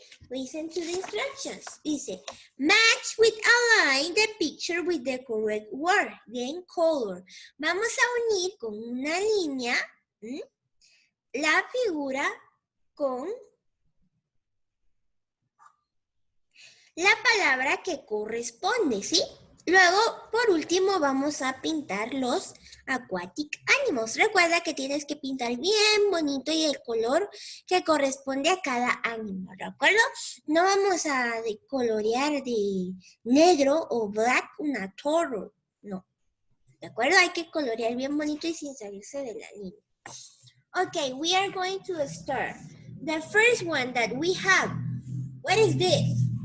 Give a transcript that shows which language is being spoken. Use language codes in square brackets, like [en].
[en] Listen to the instructions. Dice, match with a line the picture with the correct word, then color. [es] Vamos a unir con una línea la figura con la palabra que corresponde, ¿sí? Luego, por último, vamos a pintar los aquatic animals. Recuerda que tienes que pintar bien bonito y el color que corresponde a cada animal, ¿de acuerdo? No vamos a colorear de negro o black una turtle, no. ¿De acuerdo? Hay que colorear bien bonito y sin salirse de la línea. [en] Okay, we are going to start. The first one that we have, what is this?